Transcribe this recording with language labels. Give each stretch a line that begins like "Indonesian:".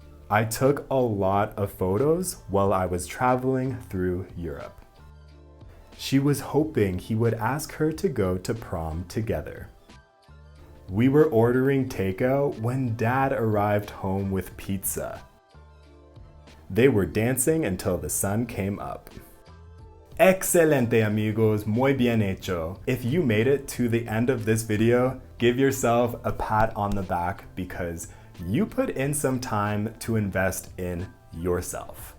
English: I took a lot of photos while I was traveling through Europe. She was hoping he would ask her to go to prom together. We were ordering takeout when Dad arrived home with pizza. They were dancing until the sun came up.
Spanish: Excelente amigos, muy bien hecho.
English: If you made it to the end of this video, give yourself a pat on the back because you put in some time to invest in yourself.